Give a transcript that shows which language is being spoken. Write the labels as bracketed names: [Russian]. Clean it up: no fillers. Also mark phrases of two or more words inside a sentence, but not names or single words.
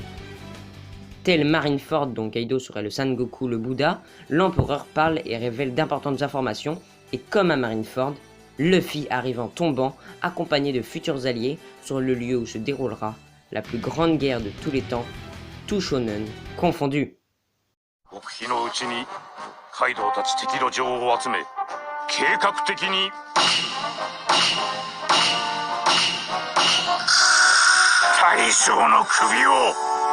[French] Tel Marineford, dont Kaido serait le Sangoku, le Bouddha, l'empereur parle et révèle d'importantes informations, et comme à Marineford, Luffy arrive en tombant, accompagné de futurs alliés, sur le lieu où se déroulera la plus grande guerre de tous les temps, tout shonen confondu. [Japanese] カイドウたち敵の情報を集め計画的に大将の首を